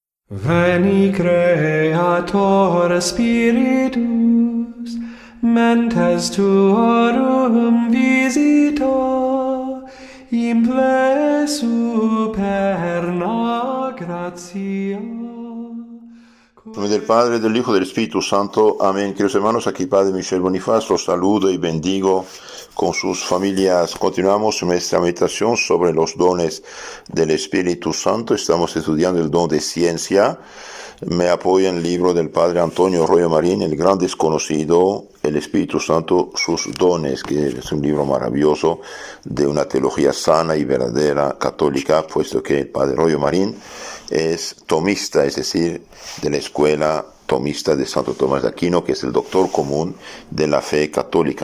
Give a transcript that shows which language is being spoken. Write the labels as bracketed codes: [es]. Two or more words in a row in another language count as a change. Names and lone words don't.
[la] Veni Creator Spiritus, mentes tuorum visita, imple superna gratia. [es] En nombre del Padre, del Hijo y del Espíritu Santo. Amén. Queridos hermanos, aquí Padre Michel Bonifaz los saludo y bendigo con sus familias. Continuamos nuestra meditación sobre los dones del Espíritu Santo. Estamos estudiando el don de ciencia. Me apoya en el libro del Padre Antonio Royo Marín, El Gran Desconocido, el Espíritu Santo, sus dones, que es un libro maravilloso de una teología sana y verdadera católica, puesto que el Padre Royo Marín es tomista, es decir, de la escuela tomista de Santo Tomás de Aquino, que es el doctor común de la fe católica.